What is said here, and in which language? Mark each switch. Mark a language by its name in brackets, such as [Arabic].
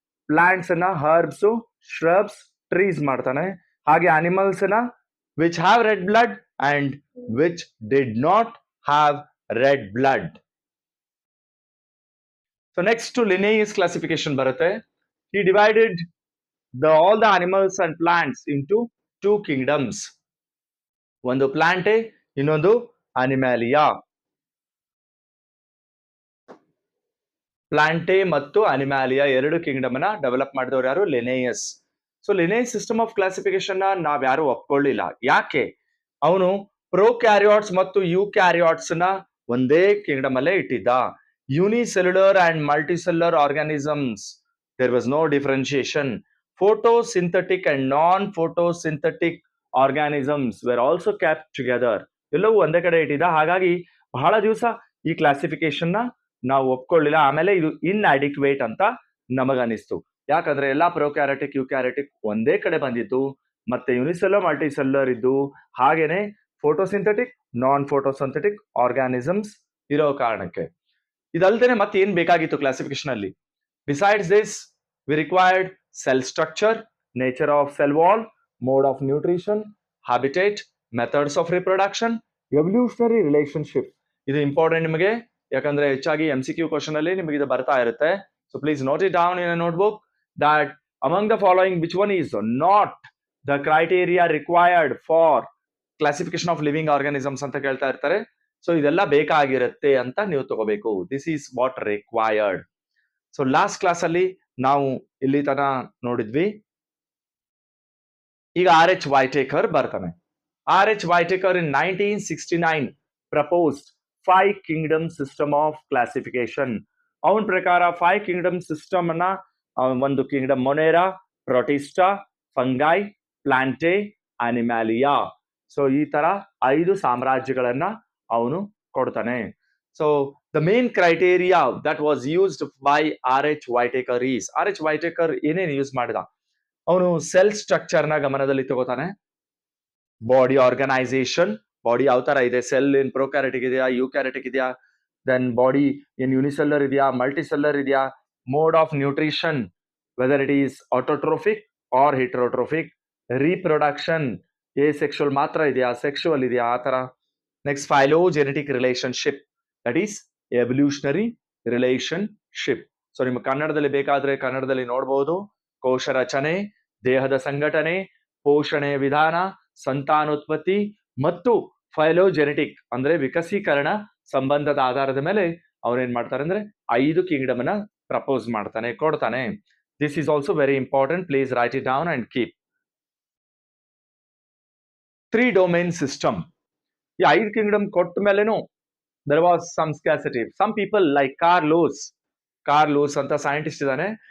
[Kannada] Plants ಅನ್ನ herbs, shrubs, trees ಮಾಡ್ತಾನೆ. ಹಾಗೆ ಅನಿಮಲ್ಸ್ ನ [English] Which have red blood and which did not have red blood. [Kannada] So next Linnaeus classification ಬರುತ್ತೆ. [English] He divided all the animals and plants into two kingdoms. [Kannada] ಒಂದು ಪ್ಲಾಂಟೆ, ಇನ್ನೊಂದು ಅನಿಮ್ಯಾಲಿಯಾ. ಪ್ಲಾಂಟೆ ಮತ್ತು ಅನಿಮ್ಯಾಲಿಯಾ ಎರಡು Kingdom ನ ಡೆವಲಪ್ ಮಾಡಿದವರು ಯಾರು? Linnaeus. So Linnaeus system of classification ನ ನಾವ್ ಯಾರು ಒಪ್ಕೊಳ್ಳಿಲ್ಲ. ಯಾಕೆ? ಅವನು ಪ್ರೋಕ್ಯಾರಿಯಾಟ್ಸ್ ಮತ್ತು ಯೂಕ್ಯಾರಿಯಾಟ್ಸ್ ನ ಒಂದೇ ಕಿಂಗ್ಡಮ್ ಅಲ್ಲೇ ಇಟ್ಟಿದ್ದ. [English] Unicellular and multicellular organisms, there was no differentiation. Photosynthetic and non-photosynthetic organisms were also kept together. [Kannada] ಎಲ್ಲವೂ ಒಂದೇ ಕಡೆ ಇಟ್ಟಿದ್ದ. ಹಾಗಾಗಿ ಬಹಳ ದಿವಸ ಈ ಕ್ಲಾಸಿಫಿಕೇಶನ್ ನ ನಾವು ಒಪ್ಕೊಳ್ಳಿಲ್ಲ. ಆಮೇಲೆ ಇದು ಇನ್ಅಡಿಕ್ವೇಟ್ ಅಂತ ನಮಗನಿಸ್ತು. ಯಾಕಂದ್ರೆ ಎಲ್ಲಾ ಪ್ರೊಕ್ಯಾರಿಟಿಕ್ ಯೂಕ್ಯಾರಿಟಿಕ್ ಒಂದೇ ಕಡೆ ಬಂದಿತ್ತು, ಮತ್ತೆ ಯೂನಿಸೆಲ್ಯುಲರ್ ಮಲ್ಟಿಸೆಲ್ಯುಲರ್ ಇದ್ದು, ಹಾಗೇನೆ ಫೋಟೋಸಿಂಥೆಟಿಕ್ ನಾನ್ ಫೋಟೋಸಿಂಥೆಟಿಕ್ ಆರ್ಗಾನಿಸಮ್ಸ್ ಇರೋ ಕಾರಣಕ್ಕೆ. ಇದಲ್ದೇನೆ ಮತ್ತೆ ಏನ್ ಬೇಕಾಗಿತ್ತು ಕ್ಲಾಸಿಫಿಕೇಶನ್ ಅಲ್ಲಿ? [English] Besides this we required cell structure, nature of cell wall, mode of nutrition, habitat, methods of reproduction, evolutionary relationship. [Kannada] ಇದು ಇಂಪಾರ್ಟೆಂಟ್ ನಿಮಗೆ, ಯಾಕಂದ್ರೆ ಹೆಚ್ಚಾಗಿ MCQ ಕ್ವಶನ್ ಅಲ್ಲಿ ನಿಮಗೆ ಇದು ಬರ್ತಾ ಇರುತ್ತೆ. [English] so please note it down in a notebook that among the following which one is not the criteria required for classification of living organisms [Kannada] ಅಂತ ಕೇಳ್ತಾ ಇರ್ತಾರೆ. ಸೊ ಇದೆಲ್ಲ ಬೇಕಾಗಿರುತ್ತೆ ಅಂತ ನೀವು ತಗೋಬೇಕು. [English] This is what required. [Kannada] So last class ಅಲ್ಲಿ ನಾವು ಇಲ್ಲಿ ತನ ನೋಡಿದ್ವಿ. ಈಗ RH ವೈಟೇಕರ್ ಬರ್ತಾನೆ. [English] RH Whittaker in 1969 proposed 5 kingdom system of classification. [Kannada] ಅವನ ಪ್ರಕಾರ 5 ಕಿಂಗ್ಡಮ್ ಸಿಸ್ಟಮ್ ಅನ್ನ, ಒಂದು ಕಿಂಗ್ಡಮ್ ಮೊನೇರಾ, ಪ್ರೊಟಿಸ್ಟಾ, ಫಂಗೈ, ಪ್ಲಾಂಟೆ, ಅನಿಮ್ಯಾಲಿಯಾ. ಸೊ ಈ ತರ 5 ಸಾಮ್ರಾಜ್ಯಗಳನ್ನ ಅವನು ಕೊಡ್ತಾನೆ. [English] So the main criteria that was used by RH Whitaker is, [Kannada] RH Whitaker ಏನೇನು ಯೂಸ್ ಮಾಡಿದ? ಅವನು ಸೆಲ್ ಸ್ಟ್ರಕ್ಚರ್ ನ ಗಮನದಲ್ಲಿ ತಗೋತಾನೆ. ಬಾಡಿ ಆರ್ಗನೈಸೇಷನ್, ಬಾಡಿ ಯಾವ ತರ ಇದೆ, ಸೆಲ್ ಏನ್ ಪ್ರೊಕ್ಯಾರಿಟಿಕ್ ಇದೆಯಾ, ಯೂಕ್ಯಾರಿಟಿಕ್ ಇದೆಯಾ, ದೆನ್ ಬಾಡಿ ಏನ್ ಯೂನಿಸೆಲ್ಲರ್ ಇದೆಯಾ, ಮಲ್ಟಿಸೆಲ್ಲರ್ ಇದೆಯಾ, mode of nutrition, [English] whether it is autotrophic or heterotrophic, [Kannada] reproduction, sexual ಮಾತ್ರ ಇದೆಯಾ, ಸೆಕ್ಷುವಲ್ ಇದೆಯಾ, ಆ ತರ. [English] Next phylogenetic relationship, that is evolutionary relationship. [Kannada] So ನಿಮ್ಗೆ ಕನ್ನಡದಲ್ಲಿ ಬೇಕಾದ್ರೆ ಕನ್ನಡದಲ್ಲಿ ನೋಡಬಹುದು. ಕೋಶ ರಚನೆ, ದೇಹದ ಸಂಘಟನೆ, ಪೋಷಣೆಯ ವಿಧಾನ, ಸಂತಾನೋತ್ಪತ್ತಿ ಮತ್ತು ಫೈಲೋಜೆನೆಟಿಕ್ ಅಂದ್ರೆ ವಿಕಸೀಕರಣ ಸಂಬಂಧದ ಆಧಾರದ ಮೇಲೆ ಅವ್ರೇನ್ ಮಾಡ್ತಾರೆ ಅಂದ್ರೆ 5 ಕಿಂಗ್ಡಮ್ ನ ಪ್ರಪೋಸ್ ಮಾಡ್ತಾನೆ, ಕೊಡ್ತಾನೆ. [English] This is also very important, please write it down and keep. 3 domain system. [Kannada] ಈ 5 ಕಿಂಗ್ಡಮ್ ಕೊಟ್ಟ ಮೇಲೆನು [English] there was some scarcity. Some people like Carlos [Kannada] ಅಂತ ಸೈಂಟಿಸ್ಟ್ ಇದ್ದಾನೆ.